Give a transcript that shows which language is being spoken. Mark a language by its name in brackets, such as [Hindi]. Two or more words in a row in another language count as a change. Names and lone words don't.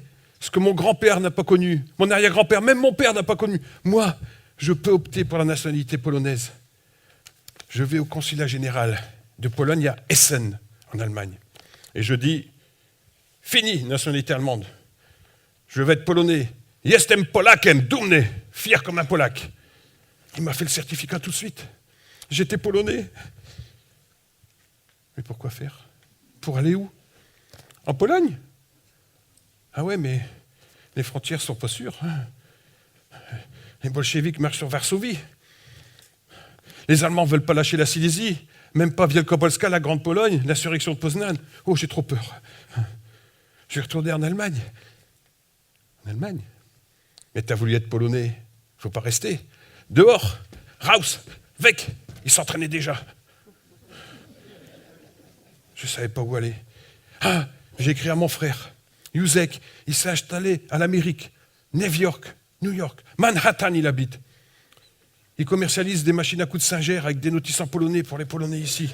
[French] Ce que mon grand-père n'a pas connu, mon arrière-grand-père, même mon père n'a pas connu. Moi, je peux opter pour la nationalité polonaise. Je vais au consulat général de Pologne à Essen, en Allemagne. Et je dis, fini, nationalité allemande. Je vais être polonais. [Polish] Jestem Polakiem, dumny, [French] fier comme un Polac. Il m'a fait le certificat tout de suite. J'étais polonais. Mais pourquoi faire? Pour aller où? En Pologne? Ah ouais, mais les frontières sont pas sûres. Hein. Les bolcheviks marchent sur Varsovie. Les Allemands ne veulent pas lâcher la Silésie, même pas Wielkopolska, la Grande Pologne, l'insurrection de Poznan. Oh, j'ai trop peur. Je vais retourner en Allemagne. En Allemagne? Mais t'as voulu être polonais, il ne faut pas rester. Dehors, [German] raus, weg, [French] ils s'entraînaient déjà. Je ne savais pas où aller. Ah, j'ai écrit à mon frère, Józek, il s'est installé à l'Amérique, New York, Manhattan il habite. Il commercialise des machines à coups de Singer avec des notices en polonais pour les Polonais ici.